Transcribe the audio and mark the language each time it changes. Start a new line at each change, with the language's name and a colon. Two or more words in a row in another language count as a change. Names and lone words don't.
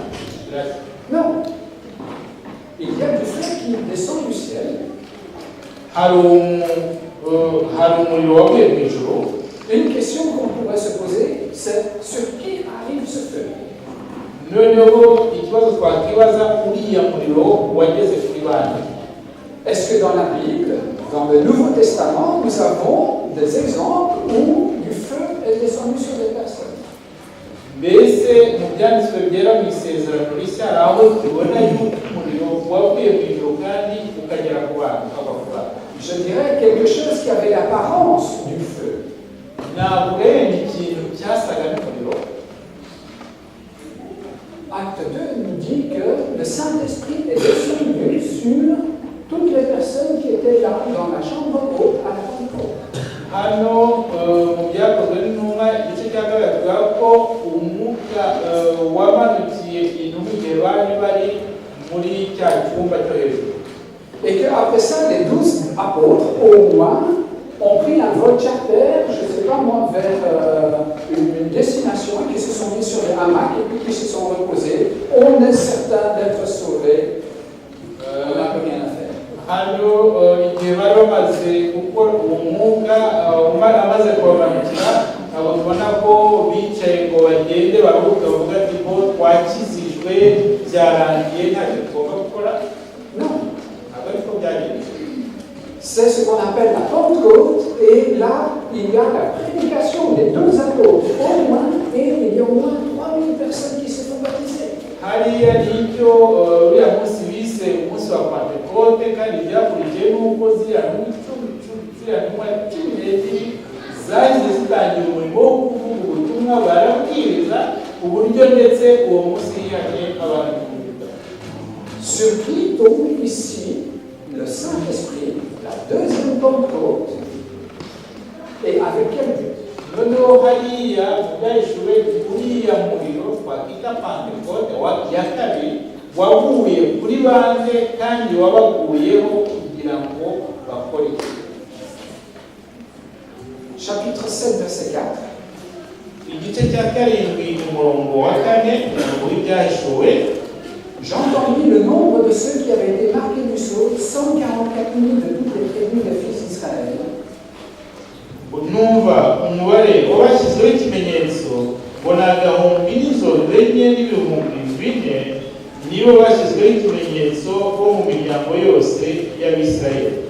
French: Non. Il y a du feu qui descend du ciel.
Kinyarwanda: Hari hari umuriro wavuye mu ijuru.
French: Une question qu'on pourrait se poser, c'est sur qui arrive ce feu?
Kinyarwanda: Noneho ikibazo twakibaza uriya muriro wageze kuri bande.
French: Est-ce que dans la Bible, dans le Nouveau Testament, nous avons des exemples où du feu est descendu sur des personnes?
Kinyarwanda: Mbese mu byanditswe byera mu isezerano rishya hari aho tubona yuko umuriro wavuye mu ijuru kandi ukagera ku bantu ukava ku bantu?
French: Je dirais quelque chose qui avait l'apparence du feu.
Kinyarwanda: Ntabwo rero ni ikintu cyasaga n'umuriro.
French: Acte 2 nous dit que le Saint-Esprit est descendu sur toutes les personnes qui étaient là dans la chambre haute à la Pentecôte.
Kinyarwanda: Hano mu byakozwe n'intumwa igice cya kabiri tuvuga ko umwuka wamanukiye intumwa igihe bari bari muri cya cyumba cyo hejuru.
French: Et qu'après ça, les 12 apôtres, au moins, ont pris un vol charter, je ne sais pas moi, vers une destination, qui se sont mis sur des hamacs et puis qui se sont reposés. On est certain d'être sauvés. On n'a plus rien à faire.
Kinyarwanda: Hano igihe bari bamaze gukora uwo mwuka amaze kubamanukira, abo tubona ko bicaye ngo bagende baruhuke bavuga ati ko twakizijwe byarangiye ntacyo tugomba gukora.
French: Non.
Kinyarwanda: Ariko byagenze.
French: C'est ce qu'on appelle la Pentecôte, et là, il y a la prédication des 2 apôtres, au moins, et il y a au moins 3000 personnes qui se font baptiser.
Kinyarwanda: Hariya nicyo uriya munsi bise umunsi wa Pentekote, kandi byakurikiye n'uko ziriya ntumwa cumi n'ebyiri zahise zitangira umurimo wo kuvuga ubutumwa, barabwiriza uburyo ndetse uwo munsi hihanye abantu.
French: Sur qui tombe ici le Saint-Esprit, la deuxième Pentecôte, et avec quel but?
Kinyarwanda: Noneho hariya byahishuwe uriya muriro twakwita Pentekote ya kabiri waguye kuri bande kandi wabaguyeho kugira ngo bakore.
French: Chapitre 7, verset 4.
Kinyarwanda: Igice cya karindwi umurongo wa kane w'ibyahishuwe.
French: J'entendis le nombre de ceux qui avaient été marqués du sceau, 144 000 de toutes les tribus des fils d'Israël.
Kinyarwanda: Numva umubare wabashyizeho ikimenyetso, mbona agahumbi n'inzovu enye n'ibihumbi bine nibo bashyizweho ikimenyetso bo mu miryango yose y'Abisirayeli.